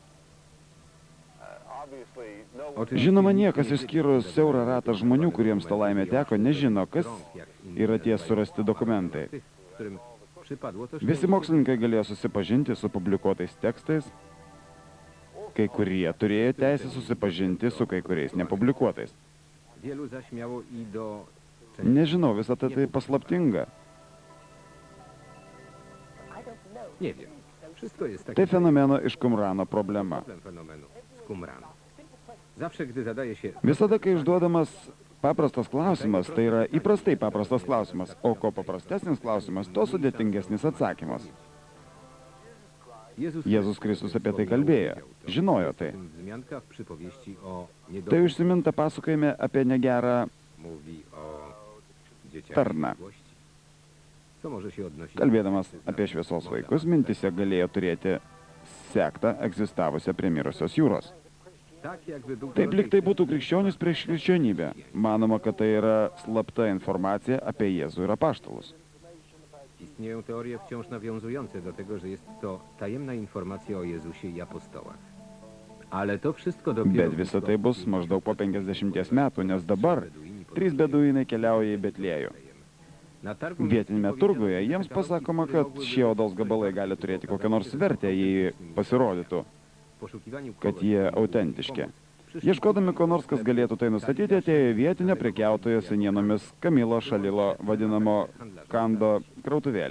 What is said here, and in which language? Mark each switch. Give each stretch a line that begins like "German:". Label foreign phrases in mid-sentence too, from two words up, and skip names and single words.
Lithuanian: Žinoma, niekas išskyrus siaurą ratą žmonių, kuriems ta laimė teko, nežino, kas yra tie surasti dokumentai. Visi mokslininkai galėjo susipažinti su publikuotais tekstais, kai kurie turėjo teisę susipažinti su kai kuriais nepublikuotais. Nežinau, visą tai paslaptinga.
Polish: Nie wiem. Wszystko jest takie...
Lithuanian: Tai fenomeno iš Qumrano problema.
Polish: Problem fenomenu z Qumranu. Zawsze, gdy zadaje się...
Lithuanian: Visada, kai užduodamas paprastas klausimas, tai yra įprastai paprastas klausimas, o ko paprastesnis klausimas, to sudėtingesnis atsakymas. Jėzus Kristus apie tai kalbėjo, žinojo tai. Tai užsiminta pasakojime apie negerą tarną. Kalbėdamas apie šviesos vaikus, mintise galėjo turėti sektą egzistavusią prie mirusios jūros. Taip lyg tai būtų krikščionis prieš krikščionybę. Manoma, kad tai yra slapta informacija apie Jėzų ir apaštalus.
Polish: Istnieją teorie wciąż nawiązujące do tego, że jest to tajemna informacja o Jezusie i apostołach. Ale to wszystko dopiero...
Lithuanian: Bet visa tai bus maždaug po 50 metų, nes dabar 3 beduinai keliauja į Betliejų. Vietinėme turguje jiems pasakoma, kad šie odos gabalai gali turėti kokią nors vertę, jei pasirodytų, kad jie autentiški. Ieškodami ko nors, kas galėtų tai nustatyti, atėjo vietinio prekiautojo senienomis Kamilo Šalilo vadinamo Kando krautuvėlę.